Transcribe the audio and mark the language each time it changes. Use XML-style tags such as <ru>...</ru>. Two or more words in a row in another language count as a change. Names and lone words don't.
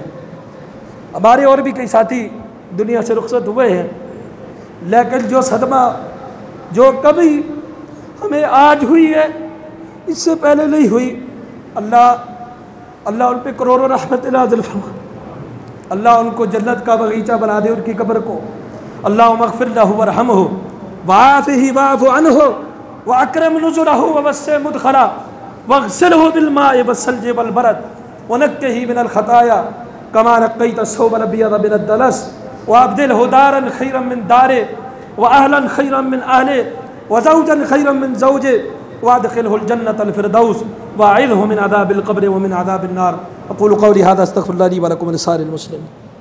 <hi>हमारे और भी कई साथी दुनिया से रुखसत हुए हैं, लेकिन जो सदमा जो कभी हमें आज हुई है इससे पहले नहीं हुई। अल्लाह उन पर करोड़ों रहमत नाज़िल फरमा, अल्लाह उनको जन्नत का बगीचा बना दे उनकी कब्र को।</hi> <ar>اللهم اغفر له وارحمه وعافه واعف عنه وأكرم نزله ووسع مدخله واغسله بالماء والثلج والبرد ونقه من الخطايا كما نقيت الثوب الأبيض من الدنس وأبدله دارا خيرا من داره وأهلا خيرا من أهله وزوجا خيرا من زوجه وأدخله الجنة الفردوس وأعذه من عذاب القبر ومن عذاب النار. أقول قولي هذا أستغفر الله لي ولكم ولسائر المسلمين.</ar>